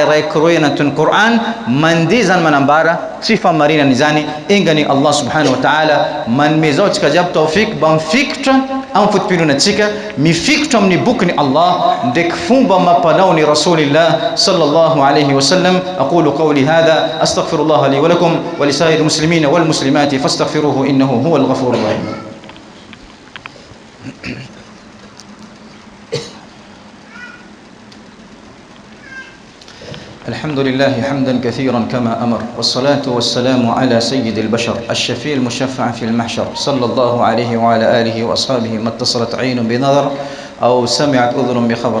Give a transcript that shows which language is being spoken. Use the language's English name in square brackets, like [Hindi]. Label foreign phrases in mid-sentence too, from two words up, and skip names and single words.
[Malagasy] raiky roe anatin'ny Qur'an mandeha zany manambara tsy famarinana izany engany [Arabic] الله سبحانه وتعالى [Malagasy] manome zao tsika jiaby tawfik mba mifikitra amin'ny fotom-pinonatsika mifikitra amin'ny bokyny Allah ndraiky fomba mampanao ny Rasulillah [Arabic] صلى الله عليه وسلم أقول قولي هذا أستغفر الله لي ولكم ولسائر المسلمين والمسلمات فاستغفروه إنه هو الغفور الرحيم. الحمد لله حمدا كثيرا كما أمر والصلاة والسلام على سيد البشر الشفيع المشفع في المحشر صلى الله عليه وعلى آله وأصحابه ما اتصلت عين بنظر أو سمعت أذن بخبر.